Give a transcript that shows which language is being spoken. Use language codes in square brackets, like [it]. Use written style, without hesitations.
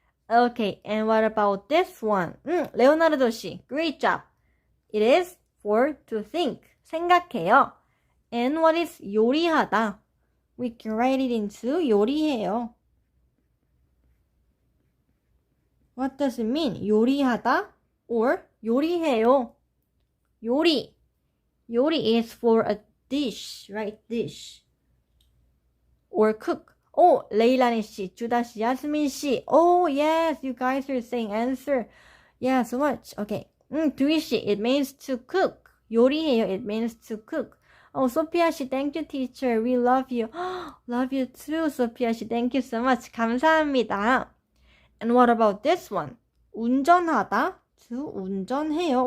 [en] Okay, and what about this one? 레오나르도 씨, great job. It is for to think. 생각해요. And what is 요리하다? We can write it into 요리해요. What does it mean? [ko] 요리하다 or 요리해요. [en] 요리 is for a dish, right? Dish. Or cook. [ko] 레일라니 씨, 주다 씨, 야스민 씨. [en] Yes, you guys are saying answer. Yeah, so much. Okay. 두이 씨, it means to cook. 요리해요, it means to cook. 소피아 씨, thank you, teacher. We love you. Love you too, 소피아 씨. Thank you so much. [ko] 감사합니다. [en] And what about this one? [ko] 운전하다, to 운전해요.